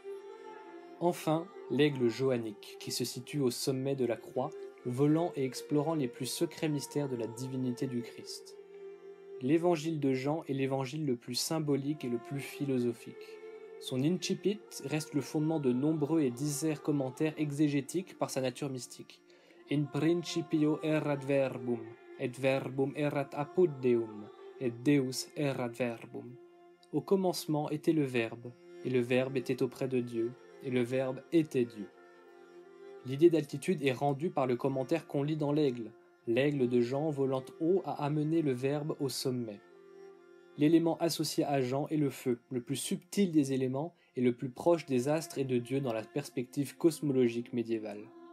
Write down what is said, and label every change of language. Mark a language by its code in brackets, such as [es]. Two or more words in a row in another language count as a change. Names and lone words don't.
[fr] Enfin, l'aigle joannique, qui se situe au sommet de la croix, volant et explorant les plus secrets mystères de la divinité du Christ. L'évangile de Jean est l'évangile le plus symbolique et le plus philosophique. Son incipit reste le fondement de nombreux et divers commentaires exégétiques par sa nature mystique. [la] In principio erat verbum, et verbum erat apud Deum, et Deus erat verbum. [fr] Au commencement était le Verbe, et le Verbe était auprès de Dieu, et le Verbe était Dieu. L'idée d'altitude est rendue par le commentaire qu'on lit dans l'Aigle. L'Aigle de Jean volant haut a amené le Verbe au sommet. L'élément associé à Jean est le feu, le plus subtil des éléments et le plus proche des astres et de Dieu dans la perspective cosmologique médiévale.